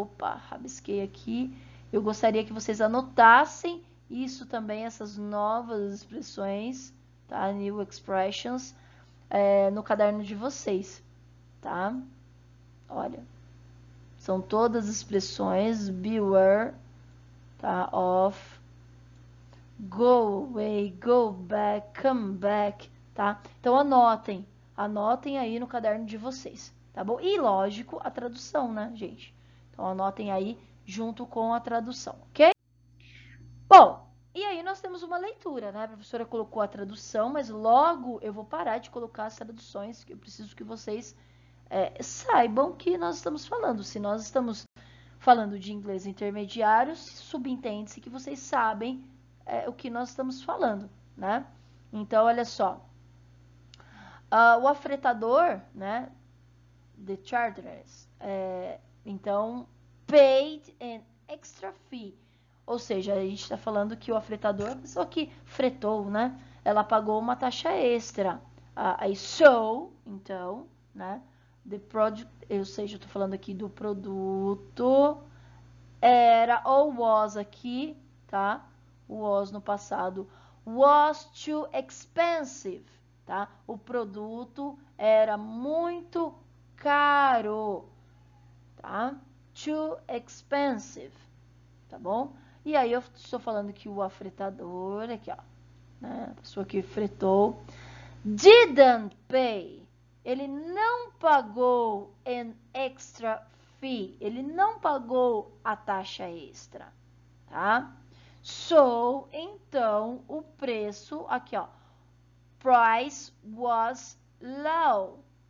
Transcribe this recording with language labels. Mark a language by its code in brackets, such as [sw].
[pt] Opa, rabisquei aqui. Eu gostaria que vocês anotassem isso também, essas novas expressões, tá? [en] New expressions, [pt] no caderno de vocês, tá? Olha, são todas expressões, beware, tá? [en] Of, go away, go back, come back, tá? [pt] Então, anotem aí no caderno de vocês, tá bom? E, lógico, a tradução, né, gente? Então, anotem aí junto com a tradução, ok? Bom, e aí nós temos uma leitura, né? A professora colocou a tradução, mas logo eu vou parar de colocar as traduções, que eu preciso que vocês saibam que nós estamos falando. Se nós estamos falando de inglês intermediário, subentende-se que vocês sabem o que nós estamos falando, né? Então, olha só. O afretador, né? [en] The charterers, então, paid an extra fee. [pt] Ou seja, a gente está falando que o afretador, a pessoa que fretou, né? Ela pagou uma taxa extra. Aí, so, então, né? [en] The product, [pt] ou seja, eu estou falando aqui do produto, era ou was aqui, tá? [en] Was [pt] no passado. [en] Was too expensive, tá? [pt] O produto era muito caro, tá? [en] Too expensive, [pt] tá bom? E aí eu estou falando que o afretador, aqui ó, né? A pessoa que fretou, [en] didn't pay. [pt] Ele não pagou [en] an extra fee. [pt] Ele não pagou a taxa extra, tá? So, então, o preço, aqui ó, [en] price was low.